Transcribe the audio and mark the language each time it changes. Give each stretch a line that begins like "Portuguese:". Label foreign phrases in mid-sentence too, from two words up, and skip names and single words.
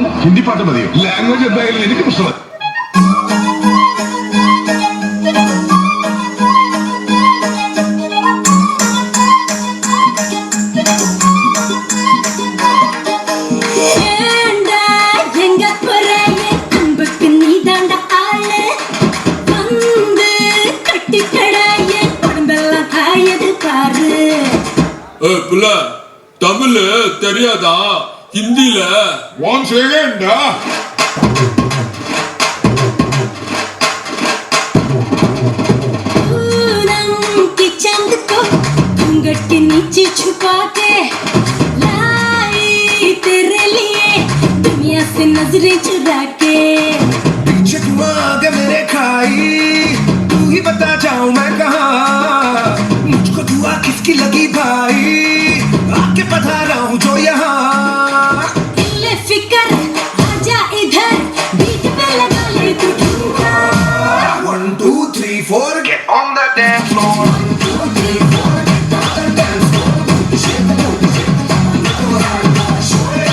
Malayalam: ഹിന്ദി പാട്ട് മതിയോ? ലാംഗ്വേജ് എന്തായാലും എനിക്ക് പ്രശ്നമല്ല.
Tamil: ஏண்டா எங்க போறாயே அன்புக்கு நீதாண்ட ஆளு வந்து கட்டிக்கடாயே உடம்பெல்லாம் காயது பாரு. பிள்ளை தமிழ் தெரியாதா? ஹிந்தில
English: one second.
Hindi: की चंद को घूंघट के नीचे छुपा के लाई तेरे लिए दुनिया से नजरें चुरा के. चकमा के मेरे खाई, तू ही बता जाऊं मैं कहाँ. मुझको दुआ किसकी लगी भाई, आके पता रहा हूँ जो यहाँ. ले फिकर आजा इधर बीट पे लगा ले तू ठुमका.
English: 1 2 3 4 get on the dance floor. 1 2 3 4 get on the dance floor. Shake the booty, shake the booty, shake the booty.